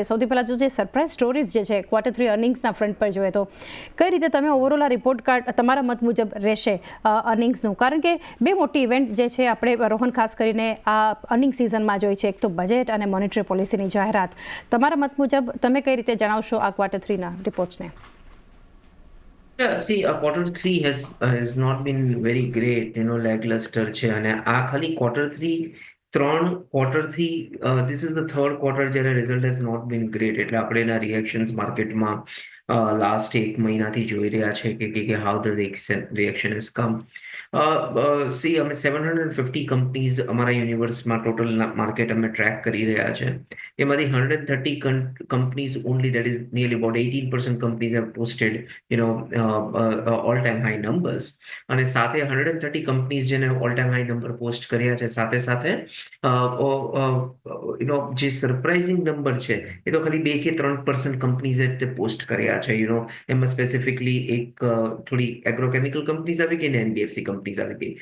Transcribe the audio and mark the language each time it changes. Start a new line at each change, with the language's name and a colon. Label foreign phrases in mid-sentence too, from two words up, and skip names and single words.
Gujarati: સૌથી પહેલાં તો જે
English: surprise stories
Gujarati: જે છે Q3 અર્નિંગ્સના ફ્રન્ટ પર જોઈએ તો કઈ રીતે તમે ઓવરઓલ આ
English: report card
Gujarati: તમારા મત મુજબ રહેશે અર્નિંગ્સનું? કારણ કે બે મોટી ઇવેન્ટ જે છે આપણે રોહન ખાસ કરીને આ
English: earning seasonમાં
Gujarati: જોઈ છે, એક તો બજેટ અને
English: monetary policyની
Gujarati: જાહેરાત. તમારા મત મુજબ તમે કઈ રીતે જણાવશો આ Q3ના રિપોર્ટ્સને?
English: Yeah, see, Q3 has not been very great, lackluster
Gujarati: છે અને આ ખાલી ત્રણ ક્વાર્ટરથી
English: this is the third quarter
Gujarati: જ્યારે રિઝલ્ટ
English: has not been great.
Gujarati: એટલે આપણે એના રિએક્શન્સ માર્કેટમાં લાસ્ટ એક મહિનાથી જોઈ રહ્યા છે કે
English: how the reaction has come.
Gujarati: સી અમે 750 કંપનીઝ અમારા યુનિવર્સમાં
English: total market
Gujarati: અમે ટ્રેક કરી રહ્યા છે. એમાંથી 130
English: companies only, that is nearly about 18% companies have posted all time high numbers.
Gujarati: અને સાથે 130 કંપનીઝ જેને
English: all time high number
Gujarati: પોસ્ટ કર્યા છે, સાથે સાથે જે
English: surprising number
Gujarati: છે એ તો ખાલી 2 કે 3% કંપનીઝે પોસ્ટ કર્યા છે. એમાં સ્પેસિફિકલી એક થોડી
English: agrochemical companies
Gujarati: આવી ગઈ ને
English: NBFC companies
Gujarati: આવી ગઈ.